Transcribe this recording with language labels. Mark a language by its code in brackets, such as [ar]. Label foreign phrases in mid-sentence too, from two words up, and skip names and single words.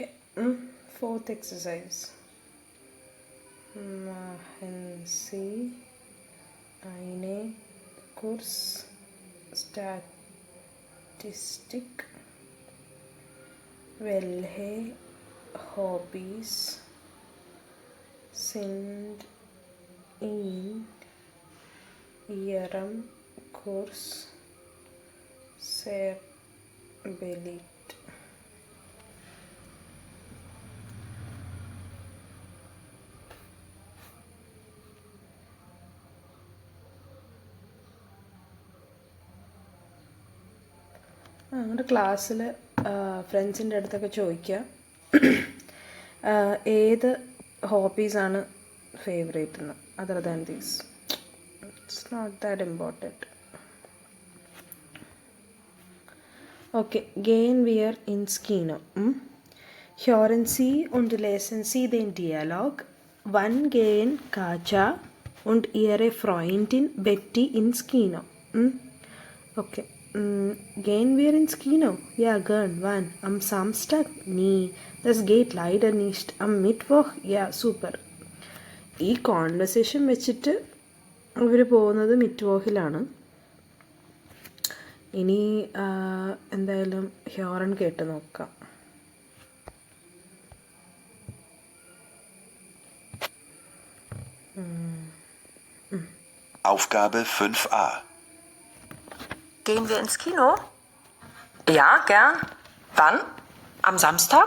[en] Fourth exercise. [de] Machen Sie eine Kursstatistik. Welche Hobbys sind in Ihrem Kurs sehr beliebt? [ml] നമ്മുടെ ക്ലാസ്സിൽ ഫ്രണ്ട്സിൻ്റെ അടുത്തൊക്കെ ചോദിക്കുക ഏത് ഹോബീസാണ് ഫേവറേറ്റ് എന്ന് [en] other than this it's not that important okay [de] gehen wir ins Kino. Hören Sie und lesen Sie den Dialog. Wann gehen Katja und ihre Freundin Betty ins Kino? Okay. Gehen wir ins Kino? Ja, gern. Wann? Am Samstag? Nee, das geht leider nicht. Am Mittwoch? Ja, super. [ml] ഈ കോൺവെർസേഷൻ വെച്ചിട്ട് അവർ പോകുന്നത് മിറ്റ്വോക്കിലാണ്. ഇനി എന്തായാലും ഹ്യോറൻ കേട്ട് നോക്കാം. [de] Aufgabe 5a. Gehen wir ins Kino? Ja, gern. Wann? Am Samstag?